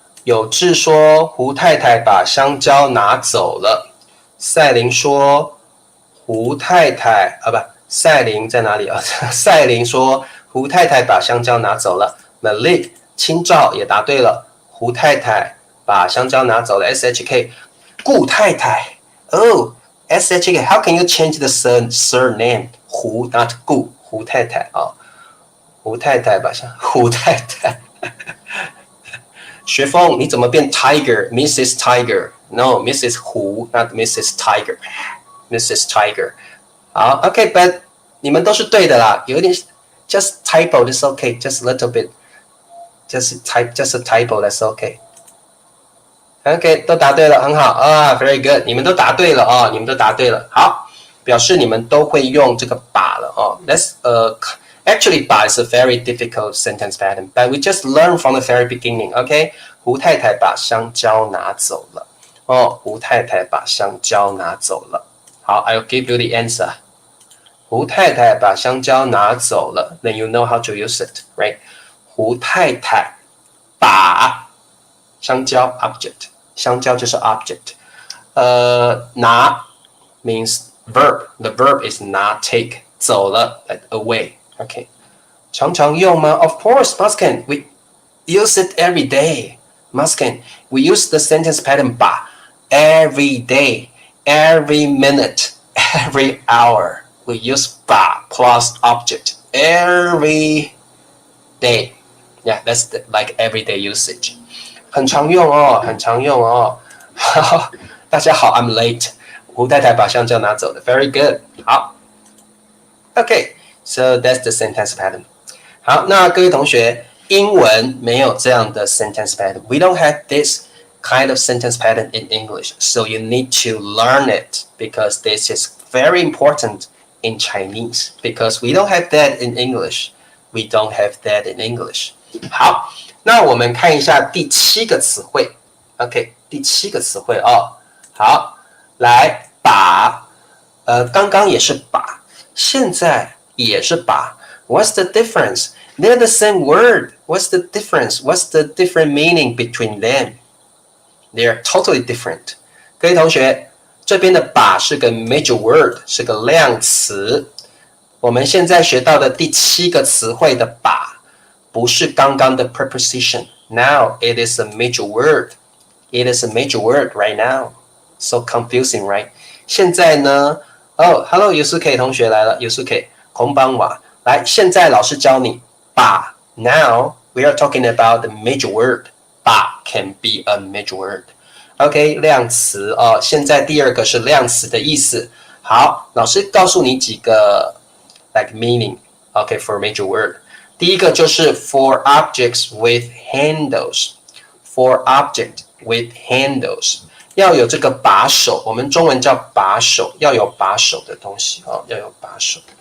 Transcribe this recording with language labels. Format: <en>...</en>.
<zh>有志说胡太太把香蕉拿走了。赛琳说胡太太不，赛琳在哪里啊？赛琳说胡太太把香蕉拿走了。 Malik 清照也答对了，胡太太把香蕉拿走了。 SHK 顾太太哦。</zh> <en>SHK How can you change the surname 胡 not 顾胡太太啊？</en> <zh>胡太太吧，胡太太。学峰，你怎么变 Tiger？Mrs.</zh> <en>Tiger？No，Mrs. 胡 ，not Mrs. Tiger。Mrs. Tiger。</en> <zh>好 ，OK，but 你们都是对的啦，有一点 just typo is OK，just little bit，just a typo，that's OK。OK，都答对了，很好啊 ， very good，你们都答对了啊，你们都答对了，好，表示你们都会用这个把了哦。</zh> <en>Actually, 把 is a very difficult sentence pattern, but we just learn from the very beginning.</en> <zh>OK， 胡太太把香蕉拿走了。哦，胡太太把香蕉拿走了。</zh> <en>好 ，I'll give you the answer.</en> <zh>胡太太把香蕉拿走了。</zh> <en>Then you know how to use it, right?</en> <zh>胡太太把香蕉 object， 香蕉就是 object。</zh> <en>拿 means verb. The verb is 拿 take 走了 like away。OK，常常用吗 ？ Of course, Muskin. We use it every day. Muskin, we use the sentence pattern 把 every day, every minute, every hour. We use 把 plus object every day. Yeah, that's like everyday usage.</en> <zh>很常用哦，很常用哦。好，大家好 ， I'm late. 胡太太把香蕉拿走了 ， Very good. 好 ，OK。So that's the sentence pattern. 好，那各位同学，英文没有这样的 sentence pattern.</zh> <en>We don't have this kind of sentence pattern in English. So you need to learn it because this is very important in Chinese. Because we don't have that in English. We don't have that in English.</en> <zh>好，那我们看一下第7个词汇。 OK， 第7个词汇哦。好，来把，刚刚也是把，现在也是把。</zh> <en>What's the difference? They're the same word. What's the difference? What's the different meaning between them? They're totally different.</en> <zh>各位同学，这边的把是个 major word，是个量词。我们现在学到的第7个词汇的把，不是刚刚的 preposition.</zh> <en>Now it is a major word. It is a major word right now. So confusing, right?</en> <zh>现在呢？Hello, Yusuke 同学来了 ，Yusuke，こんばんは。来，现在老师教你把。</zh> <en>Now we are talking about the major word. 把 can be a major word. OK，量词哦。</en> <zh>现在第2个是量词的意思。好，老师告诉你几个 like meaning.</zh> <en>OK, for major word. 第一个就是 for objects with handles. For object with handles.</en> <zh>要有这个把手，我们中文叫把手，要有把手的东西哦，要有把手。</zh>